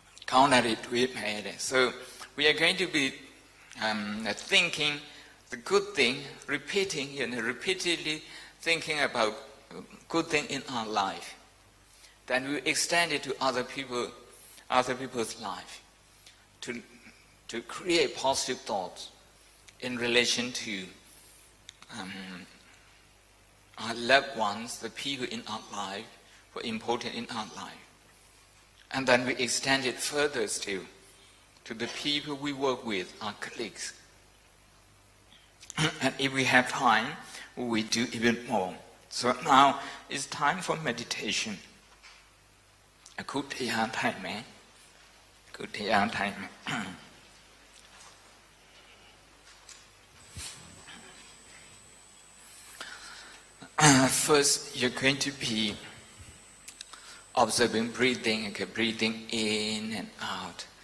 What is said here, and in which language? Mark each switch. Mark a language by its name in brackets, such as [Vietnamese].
[Burmese] ကောင်းတာတွေတွေးမယ်တဲ့ [English] so we are going to be thinking the good thing repeating repeatedly thinking about good thing in our life then we extend it to other people's life to create positive thoughts in relation to our loved ones, the people in our life who are important in our life. And then we extend it further still to the people we work with, our colleagues. And if we have time, we do even more. So now it's time for meditation. [Burmese] အခုတရားထိုင်မယ်အခုတရားထိုင်မယ် [English] First you're going to be observing breathing, okay, breathing in and out.